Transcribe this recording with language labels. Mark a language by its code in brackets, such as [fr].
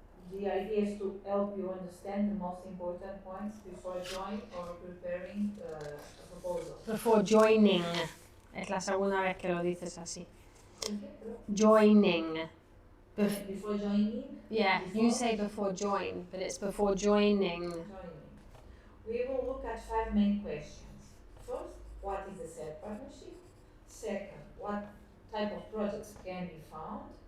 [en] The idea is to help you understand the most important points before joining or preparing a proposal. Before joining. [es] Es la segunda vez que lo dices así. [en] Joining. Before joining? Yeah, before? you say before join, but it's before joining. We will look at 5 main questions. First, what is a SET partnership? Second, what type of projects can be found?